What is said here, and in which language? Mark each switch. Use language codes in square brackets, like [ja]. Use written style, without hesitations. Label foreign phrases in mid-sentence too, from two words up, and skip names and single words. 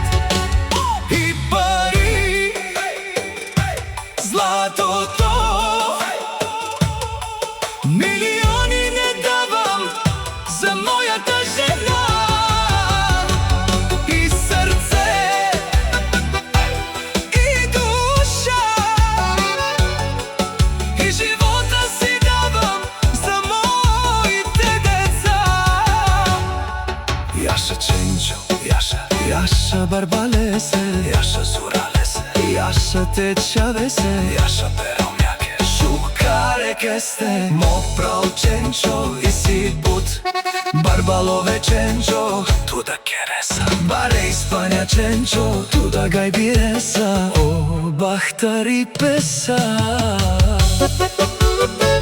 [bg] И пари, златото, милиони не давам за моята жена. И сърце, и душа, и живота си давам за моите деца. [rom] Яша Ченчо, Яша Барбалесе, Яша Зуралесе, Яша Течавесе, Яша Перомяке, Шукаре Кесте, Мопрал Ченчo и Сипут, Барбалове Ченчo, Туда Кереса, Баре Испания Ченчo, Туда Гайбиреса, О Бахтари Песа.